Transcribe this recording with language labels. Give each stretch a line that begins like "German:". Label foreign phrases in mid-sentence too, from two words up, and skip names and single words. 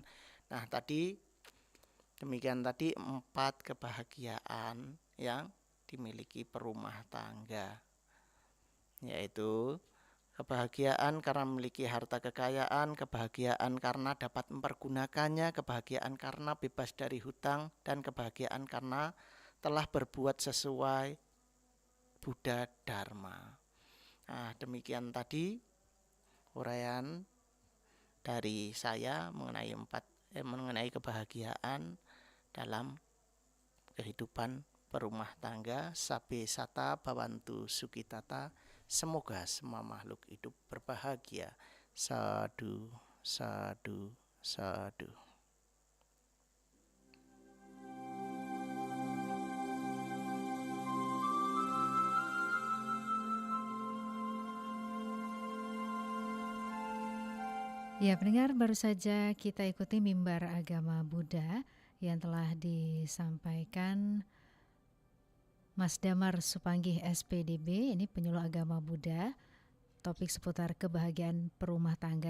Indonesian: Nah, demikian tadi 4 kebahagiaan yang dimiliki perumah tangga, yaitu kebahagiaan karena memiliki harta kekayaan, kebahagiaan karena dapat mempergunakannya, kebahagiaan karena bebas dari hutang, dan kebahagiaan karena telah berbuat sesuai Buddha Dharma. Nah, demikian tadi uraian dari saya mengenai kebahagiaan dalam kehidupan perumah tangga.
Pali: Sabe sata bawantu sukitata.
Indonesian: Semoga semua makhluk hidup berbahagia.
Pali: Sadu, sadu, sadu.
Indonesian: Ya, pendengar, baru saja kita ikuti mimbar agama Buddha yang telah disampaikan Mas Damar Supanggih SPDB, ini penyuluh agama Buddha, topik seputar kebahagiaan perumah tangga.